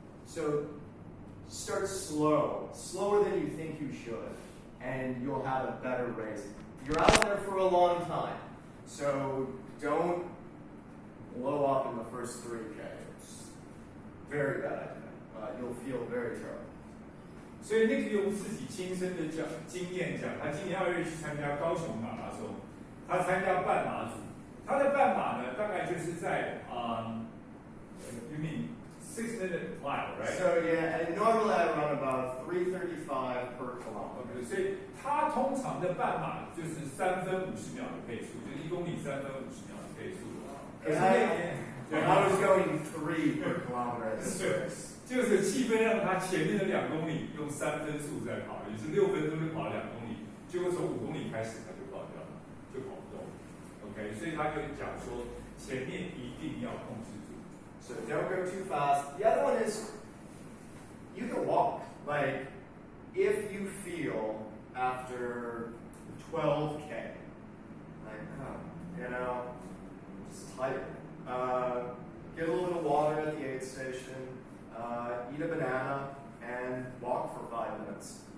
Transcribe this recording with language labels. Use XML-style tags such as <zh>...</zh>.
<en>So start slow, slower than you think you should, and you'll have a better race. You're out there for a long time, so don't blow up in the first 3K. It's very bad idea. You'll feel very terrible.</en> <zh>所以那个用自己亲身的经验讲，他今年2月去参加高雄马拉松，他参加半马组，他的半马呢大概就是在</zh> <en>you mean 6-minute mile, right? So yeah, and normally I run about 3:35 per kilometer.</en> <zh>Okay, 所以他通常的半马就是3分50秒的配速，就是1公里3分50秒的配速。可是那年</zh> <en>I was going 3 per kilometer at 6.</en> <zh>就是气氛让他前面的2公里用3分速在跑，也是6分钟就跑了2公里，结果从5公里开始他就跑掉了，就跑不动。 OK， 所以他就讲说前面一定要控制住。</zh> <en>So don't go too fast. The other one is you can walk. Like if you feel after 12K, like I'm just tired. Get a little bit of water at the aid station. Eat a banana and walk for 5 minutes.</en>